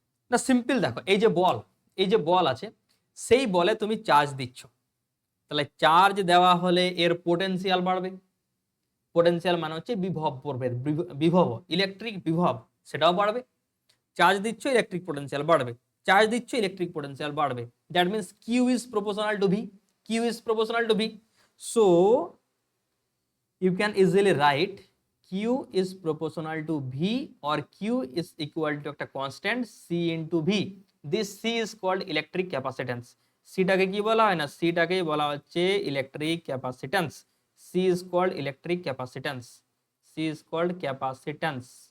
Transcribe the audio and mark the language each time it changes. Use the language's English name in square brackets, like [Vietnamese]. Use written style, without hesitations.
[Bangla] না সিম্পল, দেখো এই যে বল আছে, সেই বলে তুমি চার্জ দিচ্ছ, তাহলে চার্জ দেওয়া হলে এর পোটেনশিয়াল বাড়বে। পোটেনশিয়াল মানে হচ্ছে বিভব পড়বে, বিভব ইলেকট্রিক বিভব, সেটাও বাড়বে। চার্জ দিচ্ছ, ইলেকট্রিক পোটেনশিয়াল বাড়বে, চার্জ দিচ্ছ, ইলেকট্রিক পোটেনশিয়াল বাড়বে। [English] That means Q is proportional to V, Q is proportional to V. So you can easily write q is proportional to v or q is equal to একটা constant c into v. This c is called electric capacitance. [Bangla] c টাকে কি বলা হয়? না, c টাকেই বলা হচ্ছে electric capacitance. [English] c is called electric capacitance. c is called capacitance.